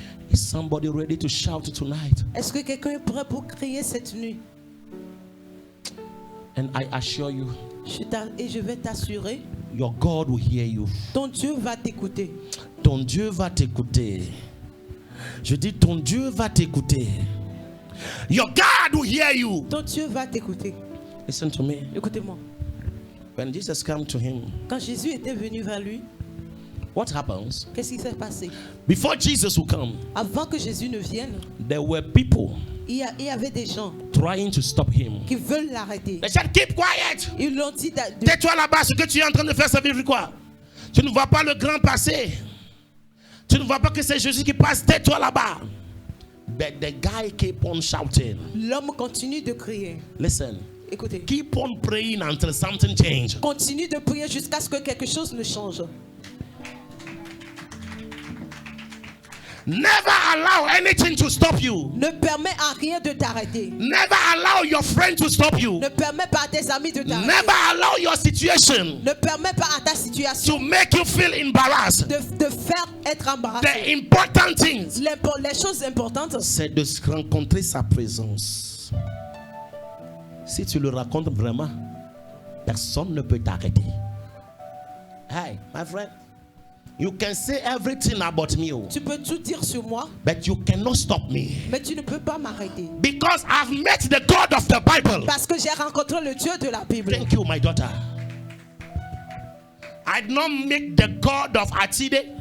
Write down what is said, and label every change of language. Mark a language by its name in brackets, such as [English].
[English] Is somebody ready to shout tonight? [French] Est-ce que quelqu'un est prêt pour crier cette nuit? [English] And I assure you, [French] Et je vais t'assurer, [English] your God will hear you. [French] ton Dieu va t'écouter. Ton Dieu va t'écouter. Je dis, ton Dieu va t'écouter. [English] Your God will hear you. [French] Ton Dieu va t'écouter. [English] Listen to me. [French] Écoutez-moi. [English] When Jesus came to him, [French] Quand Jésus était venu vers lui, [English] what happens? [French] qu'est-ce qui s'est passé? [English] Before Jesus would come, [French] Avant que Jésus ne vienne, [English] there were people [French] il y avait des gens [English] trying to stop him. [French] qui veulent l'arrêter. [English] They said, keep quiet. [French] Ils l'ont dit Tais-toi là-bas, ce que tu es en train de faire, ça veut dire quoi? Tu ne vois pas le grand passé. Tu ne vois pas que c'est Jésus qui passe. Tais-toi là-bas. [English] But the guy kept on shouting. [French] L'homme continue de crier. [English] Listen. [French] Écoutez. [English] Keep on praying until something changes. [French] Continue de prier jusqu'à ce que quelque chose ne change. [English] Never allow anything to stop you. [French] Ne permets à rien de t'arrêter. [English] Never allow your friend to stop you. [French] Ne permets pas à tes amis de t'arrêter. [English] Never allow your situation [French] Ne permets pas à ta situation [English] to make you feel embarrassed. [French] de faire être embarrassé. [English] The important things, [French] Les choses importantes, c'est de rencontrer sa présence. Si tu le racontes vraiment, personne ne peut t'arrêter. [English] Hey, my friend, you can say everything about me, [French] tu peux tout dire sur moi, [English] but you cannot stop me. [French] mais tu ne peux pas m'arrêter. [English] Because I've met the God of the Bible. [French] Parce que j'ai rencontré le Dieu de la Bible. [English] Thank you, my daughter. I did not meet the God of Atide.